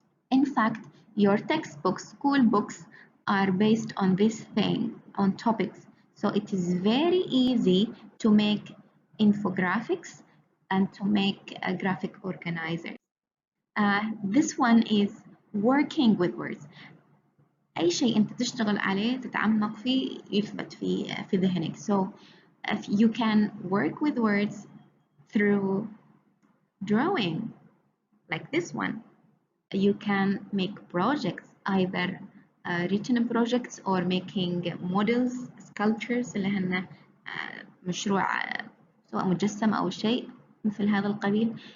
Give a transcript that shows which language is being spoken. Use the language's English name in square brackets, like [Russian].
[English] In fact, your textbooks, school books, are based on this thing, on topics. So it is very easy to make infographics and to make a graphic organizer. This one is working with words. [Arabic] أي شيء أنت تشتغل عليه تتعمق فيه يثبت في ذهنك. [English] So if you can work with words through drawing, like this one. You can make projects, either written projects or making models, sculptures [Arabic] اللي هن مشروع سواء مجسم أو شيء مثل هذا القبيل.